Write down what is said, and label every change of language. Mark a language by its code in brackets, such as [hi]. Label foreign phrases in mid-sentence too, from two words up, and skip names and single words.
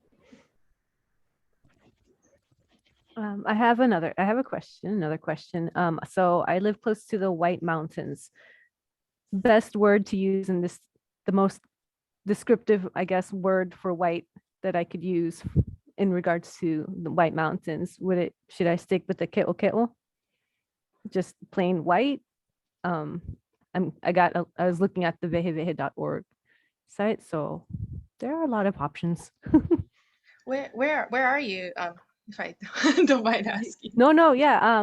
[en] I have another question. So I live close to the White Mountains. Best word to use in this, the most descriptive, I guess, word for white that I could use in regards to the White Mountains. Should I stick with the keʻokeʻo? Just plain white? I was looking at the vehevehe.org site, so there are a lot of options. Where are you? If I don't mind asking. No, yeah.